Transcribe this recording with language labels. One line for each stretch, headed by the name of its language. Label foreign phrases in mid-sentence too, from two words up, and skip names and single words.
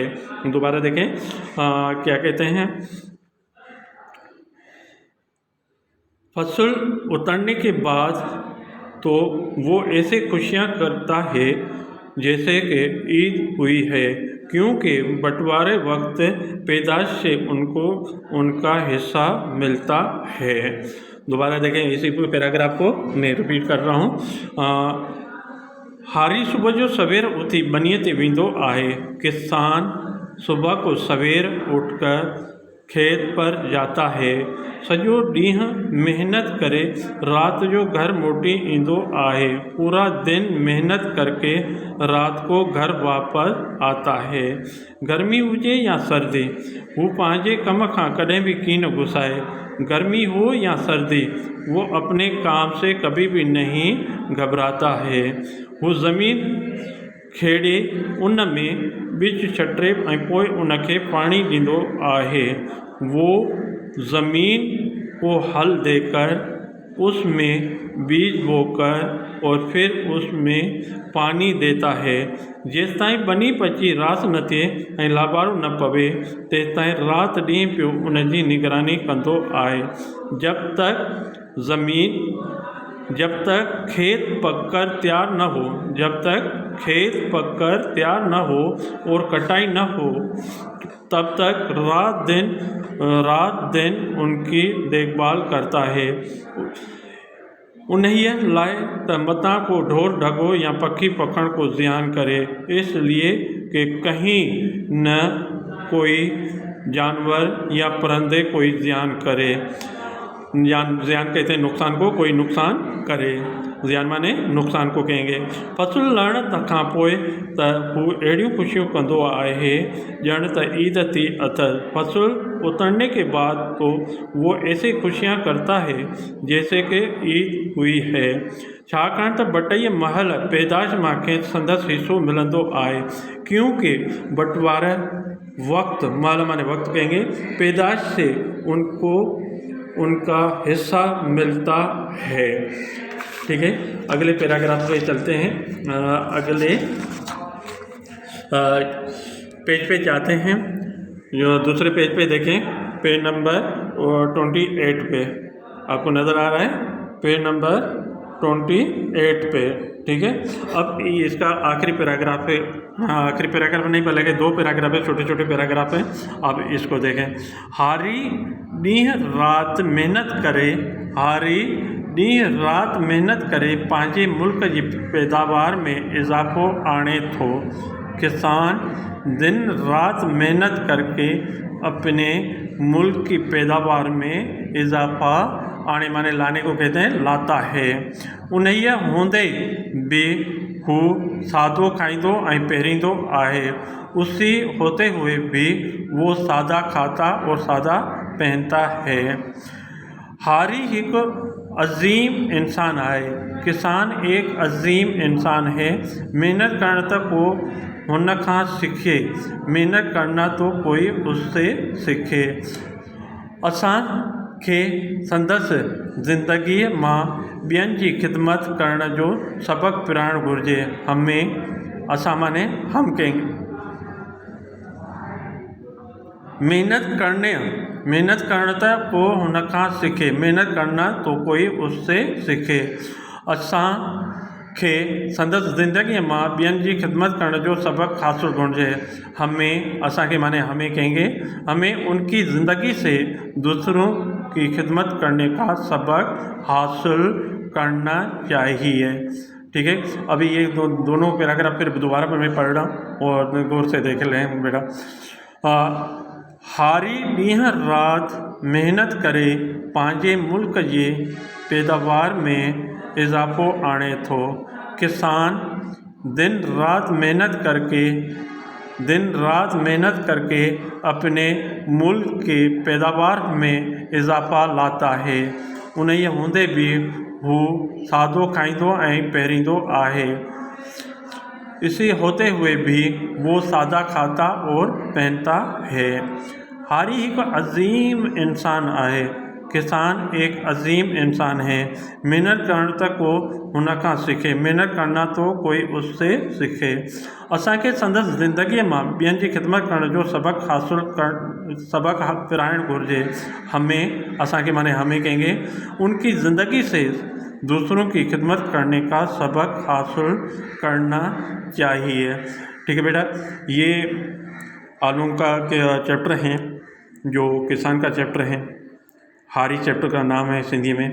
Hindi: दोबारा देखें, क्या कहते हैं, फसल उतरने के बाद तो वो ऐसे खुशियाँ करता है जैसे कि ईद हुई है, क्योंकि बंटवारे वक्त पैदाश से उनको उनका हिस्सा मिलता है। दोबारा देखें, इसी पैराग्राफ को मैं रिपीट कर रहा हूँ।
Sindhi: हारी सुबह जो सवेर उथी बनीअ ते वेंदो आहे।
Hindi: किसान सुबह को सवेर उठकर खेत पर जाता है,
Sindhi: सॼो ॾींहुं मेहनत करे रात जो घर मोटी ईंदो आहे।
Hindi: पूरा दिन मेहनत करके रात को घर वापस आता है।
Sindhi: गर्मी हुजे या सर्दी, हू पंहिंजे कम खां कॾहिं भी कीन घुसाए।
Hindi: गर्मी हो या सर्दी, वो अपने काम से कभी भी नहीं घबराता है।
Sindhi: वो ज़मीन खेड़े उन में बीज छटे ऐं पोइ उनखे पाणी ॾींदो आहे।
Hindi: वो ज़मीन को हल देकर उसमें बीज बोकर और फिर उसमें पानी देता है।
Sindhi: जेसिताईं बनी पची रास न थिए ऐं लाबारू न पवे, तेसिताईं राति ॾींहुं पियो उनजी निगरानी कंदो आहे।
Hindi: जब तक खेत पककर तैयार न हो, जब तक खेत पककर तैयार न हो और कटाई न हो, तब तक रात दिन उनकी देखभाल करता है।
Sindhi: उन्हें लाए त मता को ढोर ढगो या पक्षी पकड़ को ज़ियान करे,
Hindi: इसलिए कि कहीं न कोई जानवर या परिंदे कोई ज़ियान करे। ज़ियान कहते हैं नुकसान को, कोई नुकसान करे। ज़ियान माने नुकसान को कहेंगे।
Sindhi: फसल लहण खां पोइ त हू अहिड़ियूं ख़ुशियूं कंदो आहे ॼण त ईद थी अथसि।
Hindi: फसल उतरने के बाद तो वो ऐसी खुशियाँ करता है जैसे कि ईद हुई है।
Sindhi: छाकाणि त बटई महल पैदाश मां कंहिं संदसि हिस्सो मिलंदो आहे।
Hindi: क्योंकि वक्त, माला माने वक्त कहेंगे, पैदाइश से उनको उनका हिस्सा मिलता है। ठीक है, अगले पैराग्राफ पे चलते हैं। अगले पेज पे जाते हैं। जो दूसरे पेज पे देखें, पेज नंबर 28 पे आपको नज़र आ रहा है, पेज नंबर 28 पे। ठीक है, अब इसका आखिरी पैराग्राफ है, आखिरी पैराग्राफ नहीं बल्कि 2 पैराग्राफ है, छोटे छोटे पैराग्राफ हैं। आप इसको देखें।
Sindhi: हारी ॾींहुं रात मेहनत करे, हारी ॾींहुं रात मेहनत करे पंहिंजे मुल्क जी पैदावार में इजाफ़ो आणे थो।
Hindi: किसान दिन रात मेहनत करके अपने मुल्क की पैदावार में इजाफ़ा आने माने लाने को कहते हैं, लाता है।
Sindhi: उन्हीअ हूंदे भी हू सादो खाईंदो ऐं पहिरींदो आहे,
Hindi: उसी होते हुए भी वो सादा खाता और सादा पहनता है। हारी एक अजीम इंसान है, किसान एक अजीम इंसान है।
Sindhi: मेहनत करण त को हुन खां सीखे,
Hindi: मेहनत करना तो कोई उससे सीखे।
Sindhi: असां खे संदसि ज़िंदगीअ मां ॿियनि जी ख़िदमत करण जो सबक़ु पिराइणु घुरिजे।
Hindi: हमें असां माने हम कहेंगे
Sindhi: मेहनत करण त को हुन खां सीखे,
Hindi: मेहनत करना तो कोई उससे सीखे।
Sindhi: असां खे संदसि ज़िंदगीअ मां ॿियनि जी ख़िदमत करण जो सबक़ु हासिल घुरिजे।
Hindi: हमें, असांखे माने हमें कहेंगे, हमें उनकी ज़िंदगी से दूसरों की खिदमत करने का सबक हासिल करना चाहिए। ठीक है, अभी ये दोनों पैराग्राफ फिर दोबारा मैं पढ़ रहा हूँ और गौर से देख लें बेटा।
Sindhi: हारी ॾींहुं रात मेहनत करे पंहिंजे मुल्क जी पैदावार में इजाफ़ो आणे थो।
Hindi: किसान दिन रात मेहनत करके अपने मुल्क की पैदावार में इजाफ़ा लाता है।
Sindhi: उन्हीअ हूंदे भी हू सादो खाईंदो ऐं पहिरींदो आहे,
Hindi: इसी होते हुए भी वो सादा खाता और पहनता है।
Sindhi: हारी एक अजीम इंसान आहे,
Hindi: किसान एक अजीम इंसान है।
Sindhi: मेहनत करण त को हुन खां सीखे,
Hindi: मेहनत करना तो कोई उससे सीखे।
Sindhi: असांखे संदसि ज़िंदगीअ मां ॿियनि जी ख़िदमत करण जो सबक़ु पिराइणु घुरिजे।
Hindi: हमें, असांखे माने हमें कहेंगे, उनकी ज़िंदगी से दूसरों की खिदमत करने का सबक हासिल करना चाहिए। ठीक है बेटा, ये आलू का चैप्टर हैं, जो किसान का चैप्टर है, हारी चैप्टर का नाम है सिंधी में।